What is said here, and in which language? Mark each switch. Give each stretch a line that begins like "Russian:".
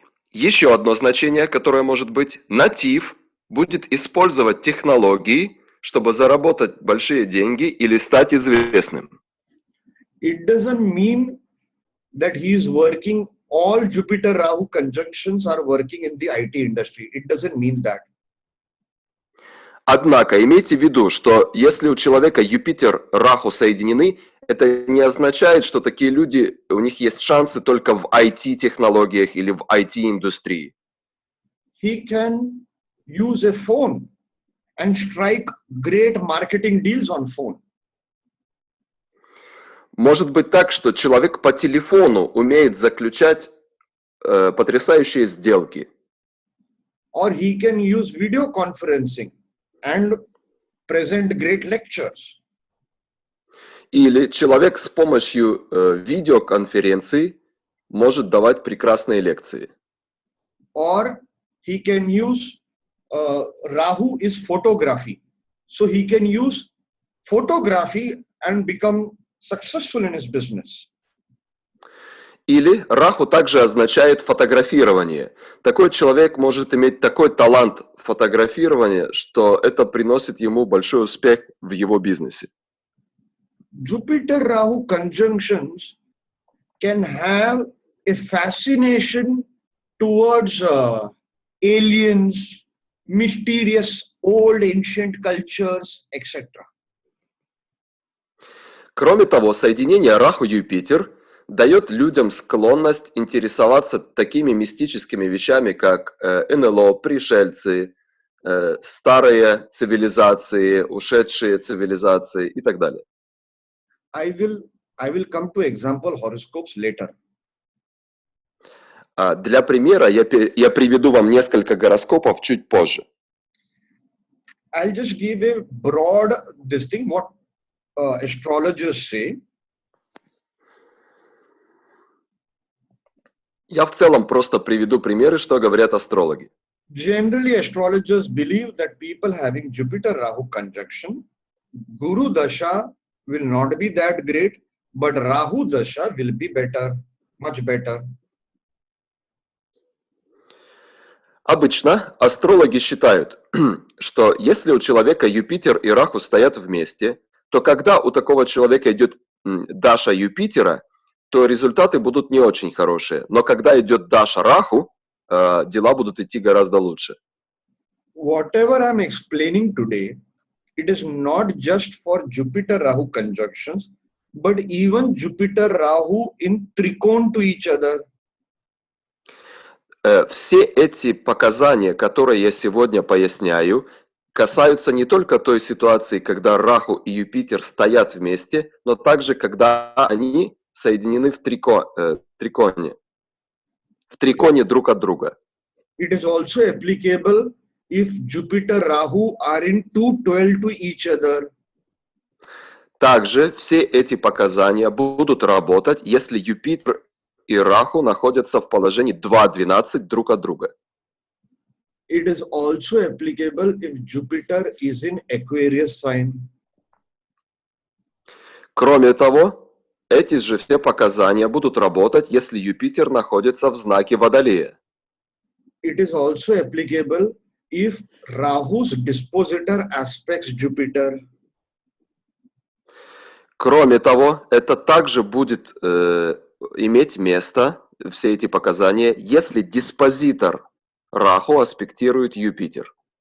Russian: Еще одно значение, которое может быть: натив будет использовать технологии, чтобы заработать большие деньги или стать известным.
English: It doesn't mean that he is working, all Jupiter Rahu conjunctions are working in the IT industry. It doesn't mean that.
Russian: Однако имейте в виду, что если у человека Юпитер-Раху соединены, это не означает, что такие люди, у них есть шансы только в IT-технологиях или в IT-индустрии.
English: He can use a phone and strike great marketing deals on phone.
Russian: Может быть так, что человек по телефону умеет заключать потрясающие сделки.
English: Or he can use video conferencing and present great lectures.
Russian: Или человек с помощью видеоконференций может давать прекрасные лекции.
English: Or he can use, Rahu is photography. So he can use photography and become successful in his business.
Russian: Или Раху также означает фотографирование. Такой человек может иметь такой талант фотографирования, что это приносит ему большой успех в его бизнесе.
English: Jupiter Rahu conjunctions can have a fascination towards aliens, mysterious old ancient cultures, etc.
Russian: Кроме того, соединение Раху-Юпитер дает людям склонность интересоваться такими мистическими вещами, как НЛО, пришельцы, старые цивилизации, ушедшие цивилизации и так далее.
English: I will come to example horoscopes later.
Russian: Для примера я приведу вам несколько гороскопов чуть позже.
English: I'll just give a broad this thing, what astrologers say.
Russian: Я в целом просто приведу примеры, что говорят астрологи.
English: Generally, astrologers believe that people having Jupiter Rahu conjunction, Guru Dasha will not be that great, but Rahu Dasha will be better, much better.
Russian: Обычно астрологи считают, что если у человека Юпитер и Раху стоят вместе, то когда у такого человека идет Даша Юпитера, то результаты будут не очень хорошие. Но когда идет Даша Раху, дела будут идти гораздо лучше.
English: Whatever I'm explaining today, it is not just for Jupiter Rahu conjunctions, but even Jupiter Rahu in trikon to each other.
Russian: Все эти показания, которые я сегодня поясняю, касаются не только той ситуации, когда Раху и Юпитер стоят вместе, но также когда они соединены в триконе друг от друга.
English: It is also applicable if Jupiter Rahu are in 212 to each other.
Russian: Также все эти показания будут работать, если Юпитер и Раху находятся в положении 2-12 друг от друга.
English: It is also applicable if Jupiter is in Aquarius sign.
Russian: Кроме того, эти же все показания будут работать, если Юпитер находится в знаке Водолея.
English: It is also applicable if Rahu's dispositor aspects Jupiter.
Russian: Кроме того, это также будет иметь место, все эти показания, если диспозитор Раху аспектирует Юпитер.